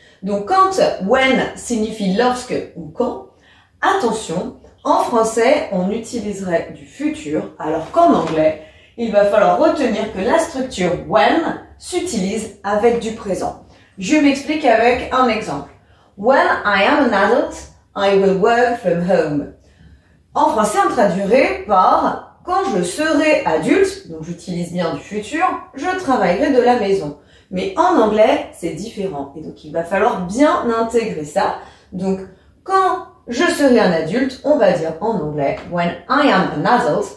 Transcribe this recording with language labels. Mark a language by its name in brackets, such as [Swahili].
[French] Donc quand when signifie lorsque ou quand, attention, en français, on utiliserait du futur, alors qu'en anglais, il va falloir retenir que la structure when s'utilise avec du présent. Je m'explique avec un exemple. [English] When I am an adult, I will work from home. [French] En français, on traduirait par quand je serai adulte, donc j'utilise bien du futur, je travaillerai de la maison. Mais en anglais, c'est différent. Et donc, il va falloir bien intégrer ça. Donc, quand je serai un adulte, on va dire en anglais [English] when I am an adult.